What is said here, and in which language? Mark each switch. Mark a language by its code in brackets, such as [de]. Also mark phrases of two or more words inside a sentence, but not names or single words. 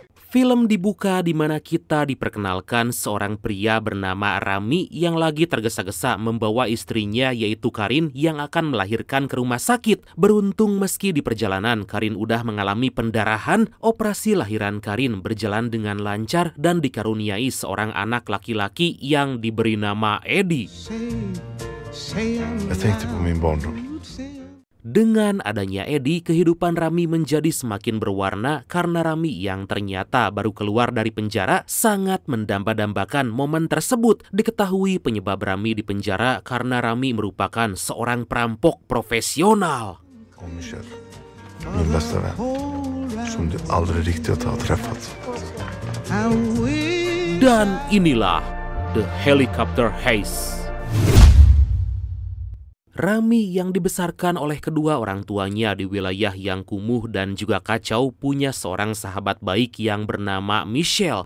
[id] Film dibuka di mana kita diperkenalkan seorang pria bernama Rami yang lagi tergesa-gesa membawa istrinya yaitu Karin yang akan melahirkan ke rumah sakit. Beruntung meski di perjalanan Karin udah mengalami pendarahan, operasi lahiran Karin berjalan dengan lancar dan dikaruniai seorang anak laki-laki yang diberi nama Eddie. [sv] Jag tänkte på min barndom. [id] Dengan adanya Eddie, kehidupan Rami menjadi semakin berwarna karena Rami yang ternyata baru keluar dari penjara sangat mendamba-dambakan momen tersebut. Diketahui penyebab Rami di penjara karena Rami merupakan seorang perampok profesional. [sv] Och Michelle, min bästa vän, som du aldrig riktigt har träffat. [id] Dan inilah The Helicopter Heist. Rami yang dibesarkan oleh kedua orang tuanya di wilayah yang kumuh dan juga kacau punya seorang sahabat baik yang bernama Michelle.